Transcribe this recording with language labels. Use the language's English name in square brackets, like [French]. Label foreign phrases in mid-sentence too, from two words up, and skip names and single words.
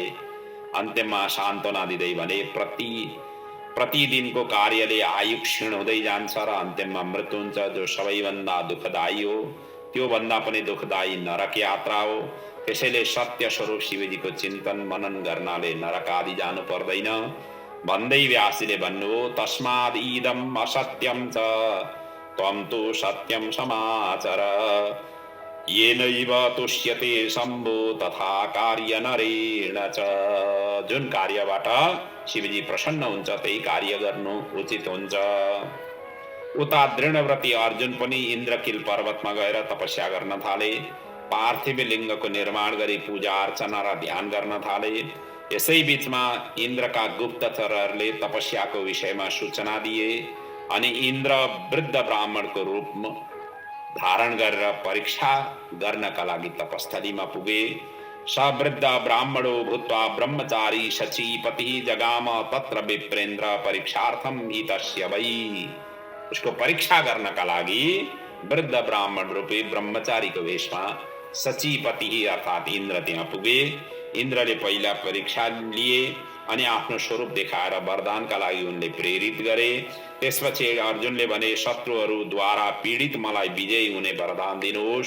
[Nepali] अन्त्यमा सान्त्वना दिँदै भने, प्रतिदिनको कार्यले आयु क्षीण हुँदै जान्छ र अन्त्यमा मृत्यु हुन्छ, जो सबैभन्दा दुःखदायी हो। त्यो भन्दा पनि दुःखदायी नरक यात्रा हो। त्यसैले सत्य स्वरूप शिवजीको चिन्तन मनन गर्नाले नरक आदि जानु पर्दैन भन्दै व्यासजीले भन्नुभयो, [Sanskrit] तस्माद् इदम् असत्यं च त्वं तु सत्यं समाचर, येनैव तुष्यते शम्भो तथा कार्य नरेण च। [Nepali] जुन कार्यबाट शिवजी प्रसन्न हुन्छ त्यही कार्य गर्नु उचित हुन्छ। उता दृढव्रती अर्जुन पनि इन्द्रकील पर्वतमा गएर तपस्या गर्न थाले। पार्थिव लिङ्गको निर्माण गरी पूजा अर्चना र ध्यान गर्न थाले। यसै बीचमा इन्द्रका गुप्तचरहरूले तपस्याको विषयमा सूचना दिए अनि इन्द्र वृद्ध ब्राह्मणको रूप धारण गरेर परीक्षा गर्नका लागि तपस्थलीमा पुगे। [Sanskrit] स वृद्ध ब्राह्मणो भूत्वा ब्रह्मचारी शचीपति जगाम तत्र विप्रेन्द्र परीक्षार्थम हितस्य वै। [Nepali] उसको परीक्षा गर्नका लागि वृद्ध ब्राह्मण रूपी ब्रह्मचारीको वेशमा शचीपति अर्थात् इन्द्र त्यहाँ पुगे। इन्द्रले पहिला परीक्षा लिए अनि आफ्नो स्वरूप देखाएर वरदानका लागि उनले प्रेरित गरे। त्यसपछि अर्जुनले भने, शत्रुहरूद्वारा पीडित मलाई विजयी हुने वरदान दिनुहोस्।